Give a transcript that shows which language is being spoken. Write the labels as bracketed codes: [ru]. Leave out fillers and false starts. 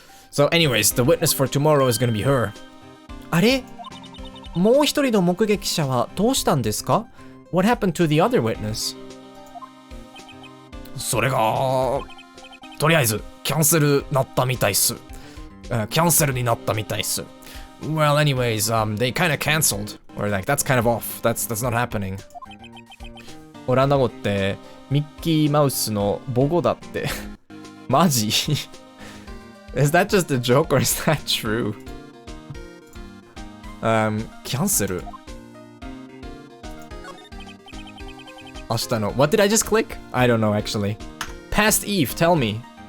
[en] So anyways, the witness for tomorrow is gonna be her. [ja] あれ？もう一人の目撃者はどうしたんですか？ [en] What happened to the other witness? [ja] それが、とりあえず、キャンセルなったみたいっす。キャンセルになったみたいっす。 [en] Well, anyways, they kind of cancelled. Or like, that's kind of off. That's not happening. [ja] オランダ語って、ミッキーマウスの母語だって。マジ？ [en] Is that just a joke or is that true? [ja] キャンセル。明日の [en] What did I just click? I don't know actually. Past Eve, tell me.